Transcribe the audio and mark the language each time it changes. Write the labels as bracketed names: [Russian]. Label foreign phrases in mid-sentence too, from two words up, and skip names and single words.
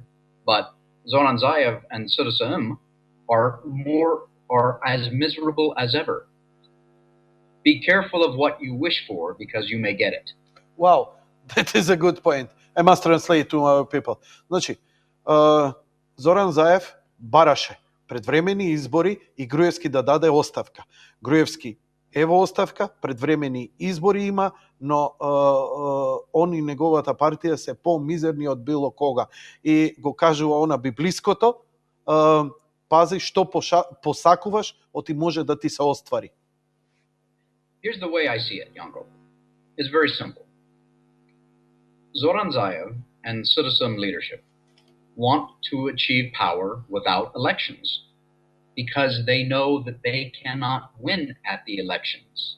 [English] But Zoran Zaev and Citizen are as miserable as ever. Be careful of what you wish for because you may get it. Wow, that is a good point. I must translate to our people. [Macedonian] Znači, Zoran Zaev бараше предвремени избори и Груевски да даде оставка. Груевски ево оставка, предвремени избори има, но он и неговата партија се по-мизерни од било кога. И го кажува она библиското, пази што посакуваш, оти може да ти се оствари. [English] Here's the way I see it, Janko. It's very simple. Zoran Zaev and citizen leadership want to achieve power without elections because they know that they cannot win at the elections.